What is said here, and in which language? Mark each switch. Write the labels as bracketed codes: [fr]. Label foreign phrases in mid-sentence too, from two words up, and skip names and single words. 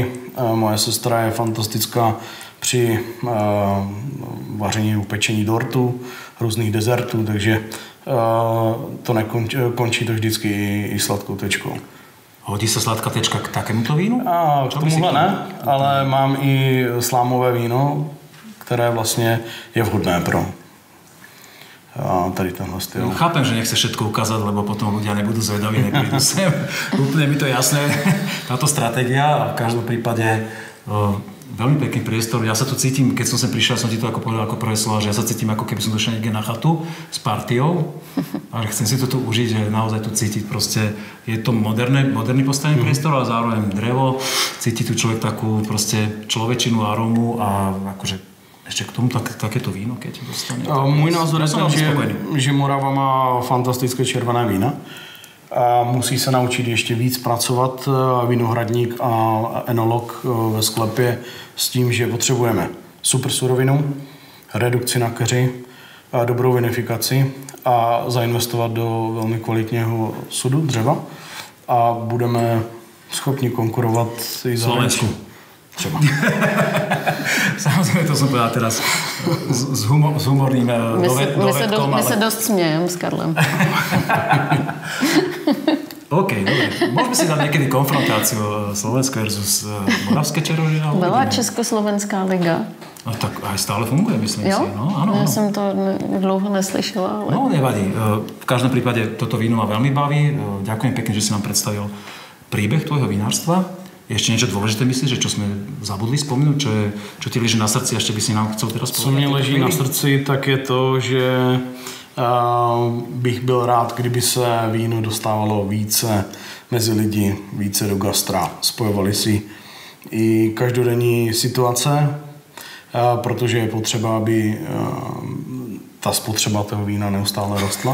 [cs] Moje sestra je fantastická při vaření, upečení dortu, různých dezertů, takže to končí to vždycky i sladkou tečkou. Hodí se sladká tečka k takémuto vínu? K tomuhle ne, ale mám i slámové víno, které vlastně je vhodné pro tady tenhle styl. [sk] Chápem, že nechce všetko ukázať, lebo potom ľudia nebudú zvedaví, neprídu sem. Úplne mi to jasné, táto stratégia a v každom prípade veľmi pekný priestor. Ja sa tu cítim, keď som sem prišiel, som ti to ako povedal ako prvé slova, že ja sa cítim ako keby som došiel niekde na chatu s partiou a že chcem si to tu užiť, že naozaj tu cítiť proste, je to moderný postavený priestor, ale zároveň drevo, cíti tu človek takú proste človečinu, arómu a akože ešte k tomu takéto víno, keď dostane. [cs] Můj názor je ten, že Morava má fantastické červené vína. A musí se naučit ještě víc pracovat vinohradník a enolog ve sklepě s tím, že potřebujeme super surovinu, redukci na keři, dobrou vinifikaci a zainvestovat do velmi kvalitního sudu, dřeva a budeme schopni konkurovat i za Slovensku. Třeba. [sk] Samozřejmě to jsem povedal teraz s humorným dovedkom. [cs] My se dost smějem s Karlem. [sk] OK, dobre. Môžeme si dať niekedy konfrontáciu Slovensko versus Moravské čarožie? [cs] Byla Československá liga. [sk] No, tak aj stále funguje, myslím si. No, áno, ja som to [cs] dlouho neslyšela. [sk] Ale... No, nevadí. V každom prípade toto víno ma veľmi baví. Ďakujem pekne, že si nám predstavil príbeh tvojho vinárstva. Ešte niečo dôležité myslíš, že čo sme zabudli spomenúť, čo ti leží na srdci, ešte by si nám chcel teraz povedať? [cs] Co mi leží na srdci, tak je to, že bych byl rád, kdyby se víno dostávalo více mezi lidi, více do gastra. Spojovali si i každodenní situace, protože je potřeba, aby ta spotřeba toho vína neustále rostla.